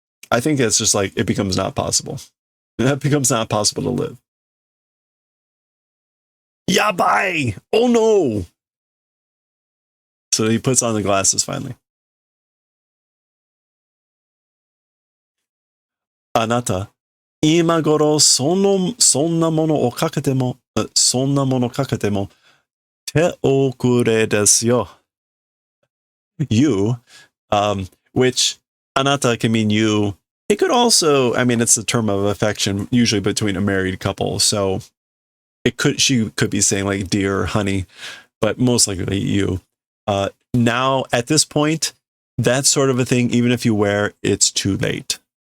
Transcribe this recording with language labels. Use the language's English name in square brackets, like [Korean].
[English] I think it's just like it becomes not possible. It becomes not possible to live. Yabai! Oh no! So he puts on the glasses finally. [Japanese] Anata, 今頃そんなものをかけても、そんなものかけても、手遅れですよ。 [English] You, which anata can mean you. It could also, I mean, it's a term of affection, usually between a married couple. So she could be saying like dear, honey, but most likely you. Now, at this point, that sort of a thing, even if you wear, it's too late.